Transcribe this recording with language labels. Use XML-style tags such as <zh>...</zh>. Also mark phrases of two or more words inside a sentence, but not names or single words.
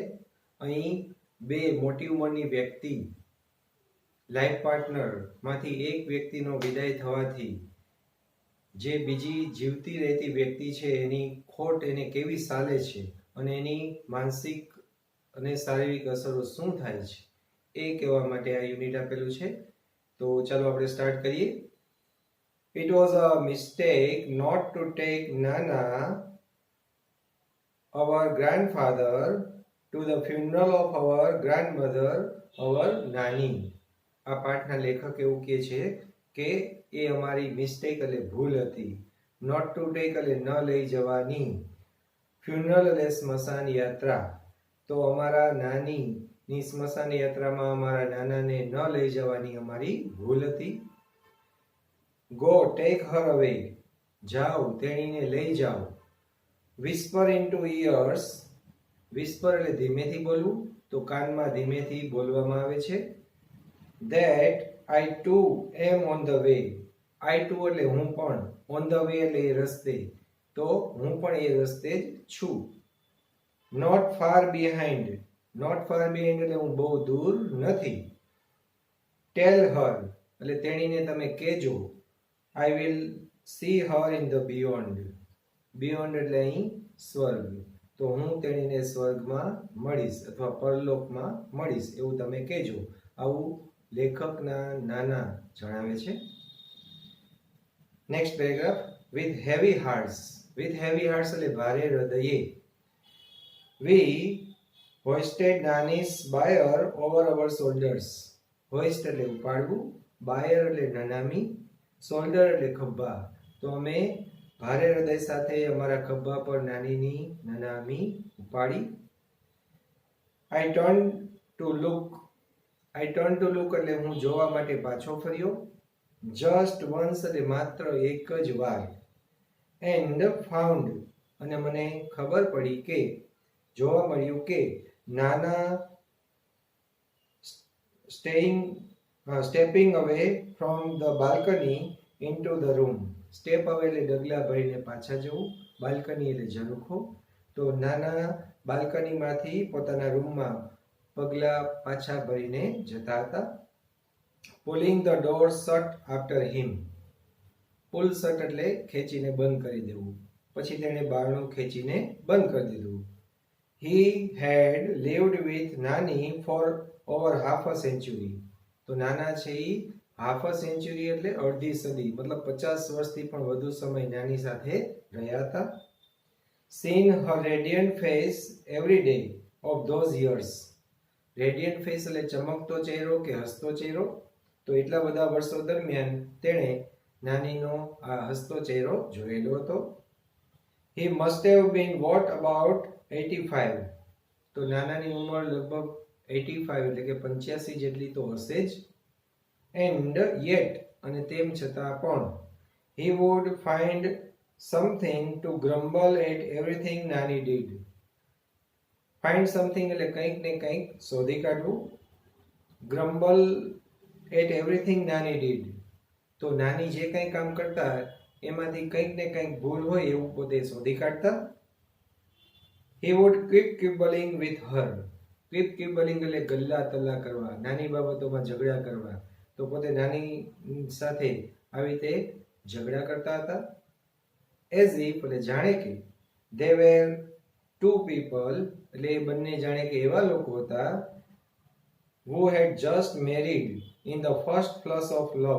<gu>અહીં બે મોટી ઉંમરની વ્યક્તિ</gu> <en>life partner</en> <gu>માંથી એક વ્યક્તિનો વિદાય થવાથી જે બીજી જીવતી રહેતી વ્યક્તિ છે એની ખોટ એને કેવી સાલે છે અને એની માનસિક અને શારીરિક અસરો શું થાય છે એ કહેવા માટે આ યુનિટ આપેલું છે. તો ચાલો આપણે સ્ટાર્ટ કરીએ.</gu> <en>It was a mistake not to take Nana, our grandfather, to the funeral of our grandmother, our Nani.</en> <gu>આ પાઠના લેખક એવું કહે છે કે એ અમારી મિસ્ટેક એટલે ભૂલ હતી.</gu> <en>not to take</en> <gu>એટલે ન લઈ જવાની. ફ્યુનરલ એટલે સ્મશાન યાત્રા. તો અમારા નાનીની સ્મશાન યાત્રામાં અમારા નાનાને ન લઈ જવાની અમારી ભૂલ હતી.</gu> <en>go take her away,</en> <gu>જાઓ તેણીને લઈ જાઓ.</gu> <en>whisper into ears,</en> <gu>વિસ્પર એટલે ધીમેથી બોલવું, તો કાનમાં ધીમેથી બોલવામાં આવે છે.</gu> <en>That I too am on the way. I too</en> <gu>એટલે હું પણ,</gu> <en>on the way</en> <gu>એટલે એ રસ્તે, તો હું પણ એ રસ્તે જ છું.</gu> <en>Not far behind, not far behind</en> <gu>એટલે હું બહુ દૂર નથી.</gu> <en>Tell her</en> <gu>એટલે તેણીને તમે કહેજો.</gu> <en>I will see her in the beyond.</en> <gu>Beyond એટલે અહીં સ્વર્ગ, તો હું તેણીને સ્વર્ગમાં મળીશ અથવા પરલોકમાં મળીશ એવું તમે કહેજો. આવું લેખકના નાના જણાવે છે.</gu> <en>next paragraph. with heavy hearts, with heavy hearts</en> <gu>એટલે ભારે હૃદયે.</gu> <en>We hoisted Nani's bier over our shoulders.</en> <gu>Hoist એટલે ઉપાડવું, bier એટલે નનામી, shoulder એટલે ખભા. તો અમે ભારે હૃદય સાથે અમારા ખભા પર નાનીની નનામી ઉપાડી.</gu> <en>I turned to look, I turned to look</en> <gu>એટલે હું જોવા માટે પાછો ફર્યો.</gu> <en>Just once</en> <gu>એટલે માત્ર એક જ વાર.</gu> <en>And found</en> <gu>અને મને ખબર પડી કે, જોવા મળ્યું કે નાના</gu> <en>stepping away from the balcony into the room. Step away</en> <gu>એટલે ડગલા ભરીને પાછા જવું, બાલ્કની એટલે ઝરૂખો. તો નાના બાલ્કનીમાંથી પોતાના રૂમમાં પગલા પાછા ભરીને જતા હતા.</gu> <en>Pulling the door shut after him. pull shut</en> <gu>એટલે ખેંચીને બંધ કરી દેવું, પછી તેણે બારણું ખેંચીને બંધ કરી દીધું.</gu> <en>He had lived with Nani for over half a century.</en> <gu>તો નાના છે એ</gu> <en>half a century</en> <gu>એટલે અડધી સદી, મતલબ 50 વર્ષથી પણ વધુ સમય નાની સાથે રહ્યા હતા.</gu> <en>Seen her radiant face every day of those years. Radiant face</en> <gu>એટલે ચમકતો ચહેરો કે હસતો ચહેરો. તો એટલા બધા વર્ષો દરમિયાન તેણે નાનીનો આ હસતો ચહેરો જોયેલો હતો.</gu> <en>He must have been what about 85.</en> <gu>તો નાનાની ઉંમર લગભગ 85 એટલે કે 85 જેટલી તો હશે જ.</gu> <en>And yet</en> <gu>અને તેમ છતાં પણ</gu> <en>he would find something to grumble at everything Nani did. Find something</en> <gu>એટલે કંઈક ને કંઈક શોધી કાઢવું.</gu> <en>Grumble at everything Nani did.</en> <gu>તો નાની જે કંઈ કામ કરતા એમાંથી કંઈક ને કંઈક ભૂલ હોય એવું પોતે શોધી કાઢતા.</gu> <en>He would keep quibbling with her. Keep quibbling</en> <gu>એટલે ગલ્લા તલ્લા કરવા, નાની બાબતોમાં ઝઘડા કરવા. તો પોતે નાની સાથે આવી રીતે ઝઘડા કરતા હતા.</gu> <en>As if</en> <gu>એટલે જાણે કે</gu> <en>they were two people</en> <gu>એટલે એ બંને જાણે કે એવા લોકો હતા</gu> <en>who had just married in the first flush of love.</en>